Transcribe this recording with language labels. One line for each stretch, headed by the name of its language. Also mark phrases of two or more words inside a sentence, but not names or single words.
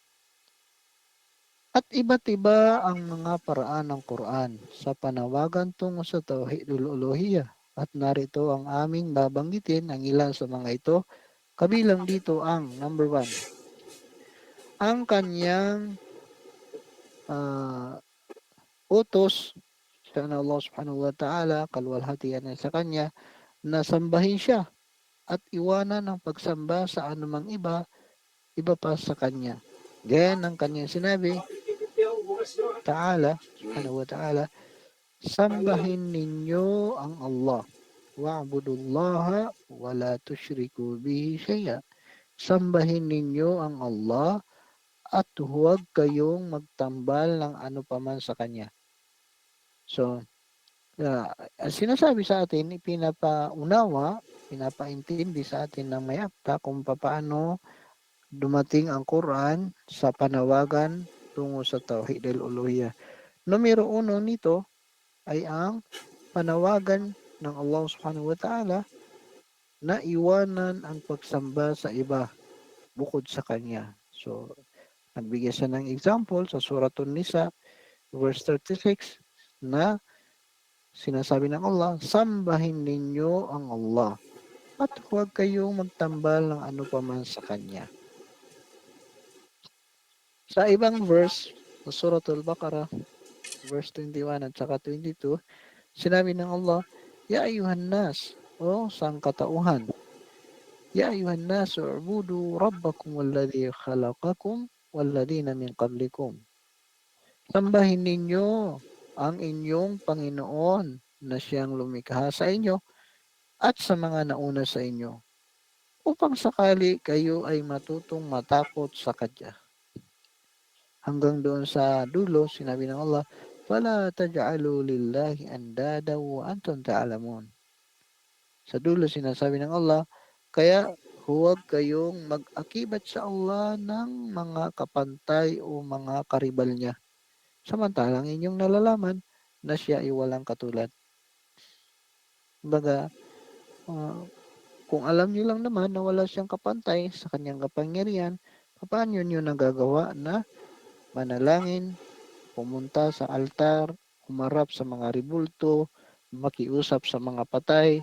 Filipino: At iba't iba ang mga paraan ng Quran sa panawagan tungo sa Tauhidul Uluhiyah. At narito ang aming babanggitin ang ilan sa mga ito. Kabilang dito ang number 1, ang kanyang utos siya na Allah
Arabic: سبحانه وتعالى,
Filipino: kalwalhatian niya sa kanya, na sambahin siya at iwanan ang pagsamba sa anumang iba pa sa kanya. Gaya ng kanyang sinabi,
Arabic: تعالى سبحانه وتعالى,
Filipino: sambahin ninyo ang Allah.
Arabic: واعبدوا الله ولا تشركوا به شيئا.
Filipino: Sambahin ninyo ang Allah at huwag kayong magtambal ng ano paman sa kanya. So, sinasabi sa atin, ipinapaunawa, pinapaintindi sa atin ng may akda kung paano dumating ang Quran sa panawagan tungo sa Tauhid al-Uluhiyah. Numero 1 nito ay ang panawagan ng Allah
Arabic: سبحانه وتعالى
Filipino: na iwanan ang pagsamba sa iba bukod sa kanya. So, nagbigay siya ng example sa Suratun Nisa, verse 36, na sinasabi ng Allah, sambahin ninyo ang Allah at huwag kayong magtambal ng ano paman sa kanya. Sa ibang verse, sa Suratul Baqarah, verse 21 at saka 22, sinabi ng Allah,
Arabic: يا أيها الناس,
Filipino: o sangkatauhan,
Arabic: يا أيها الناس اعبدوا ربكم الذي خلقكم والذين من قبلكم.
Filipino: Sambahin ninyo ang inyong Panginoon na siyang lumikha sa inyo at sa mga nauna sa inyo, upang sakali kayo ay matutong matakot sa Kanya. Hanggang doon sa dulo, sinabi ng Allah,
Arabic: فَلَا تَجْعَلُوا لِلَّهِ أَنْدَادًا وَأَنْتُمْ تَعْلَمُونَ.
Filipino: Sa dulo, sinasabi ng Allah, kaya huwag kayong mag-akibat sa Allah ng mga kapantay o mga karibal niya, samantalang inyong nalalaman na siya ay walang katulad. Kumbaga, kung alam niyo lang naman na wala siyang kapantay sa kanyang kapangyarihan, paano niyo nagagawa na manalangin, pumunta sa altar, humarap sa mga ribulto, makiusap sa mga patay?